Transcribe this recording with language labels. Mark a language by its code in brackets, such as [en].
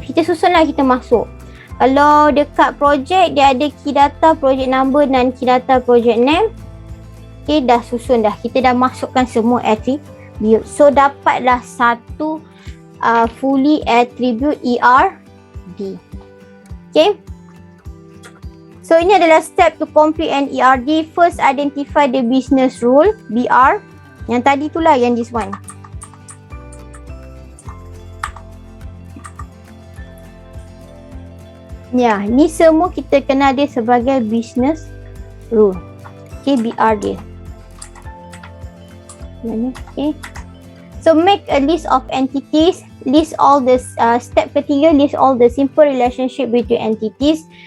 [ms] Kita susunlah, kita masuk. Kalau dekat project dia ada key data, project number, non key data, project name. Okay, dah susun dah. Kita dah masukkan semua attribute. So dapatlah satu [en] fully attribute ERD. [ms] Okay. [en] So [ms] ini adalah [en] step to complete an ERD. First identify the business rule, BR. [ms] Yang tadi tu lah, yang [en] this one. [ms] Ya, ni semua kita kenal dia sebagai business rule. Okay, BR dia. Okay. [en] So make a list of entities. List all the step [ms] ketiga, [en] list all the simple relationship between entities.